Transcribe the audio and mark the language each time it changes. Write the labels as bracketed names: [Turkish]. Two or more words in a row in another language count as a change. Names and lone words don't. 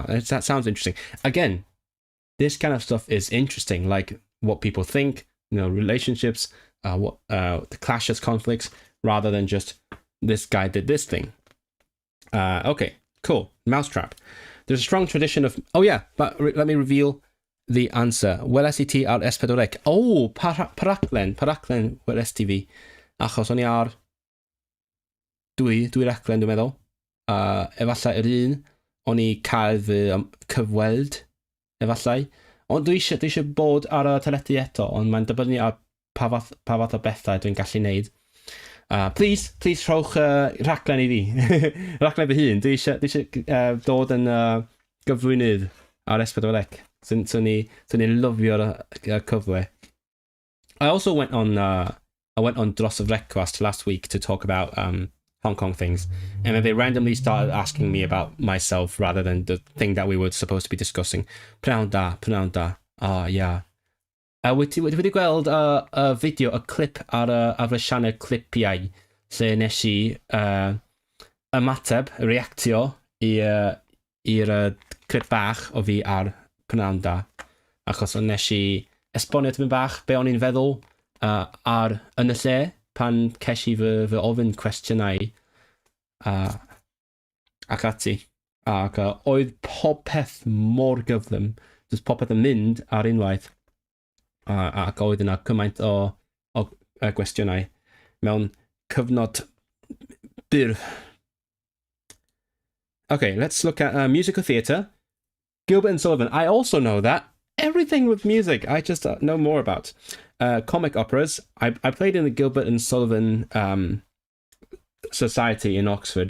[English] That sounds interesting. Again, this kind of stuff is interesting, like what people think, relationships, the clashes, conflicts, rather than just this guy did this thing. Okay, cool. Mousetrap. There's a strong tradition of... Oh yeah, but let me reveal the answer. [Welsh] Weles I ti ar S4C. O, paraclen weles ti fi. Achos o'n i ar dwy raglen dwi'n meddwl. Efallai yr un, o'n i cael fy cyfweld, efallai. Ond dwi eisiau bod ar y teledu eto, ond mae'n dibynnu ar pa fath o bethau dwi'n gallu neud. Please rhowch rhaglen i fi. Rhaglen fy hun. Dwi eisiau dod yn gyflwynydd ar S4C. So ni'n lyfio'r cyfle. [English] I also went on Dros of Request last week to talk about Hong Kong things, and then they randomly started asking me about myself rather than the thing that we were supposed to be discussing. Pnawn da. Yeah. [Welsh] Wedi gweld y fideo, y clip ar y sianel clipiau, lle nes I ymateb, reactio i'r clip bach o fi ar Pnawn da, achos nes I esbonio tymyn bach be o'n i'n feddwl yn y lle pan ces I fy ofyn cwestiynau ac ati. Ac oedd popeth mor gyflym, jyst popeth yn mynd ar unwaith. Ac oedd yna cymaint o gwestiynau mewn cyfnod byr. [English] Okay, let's look at musical theatre. Gilbert and Sullivan. I also know that. Everything with music, I just know more about. Comic operas. I played in the Gilbert and Sullivan Society in Oxford.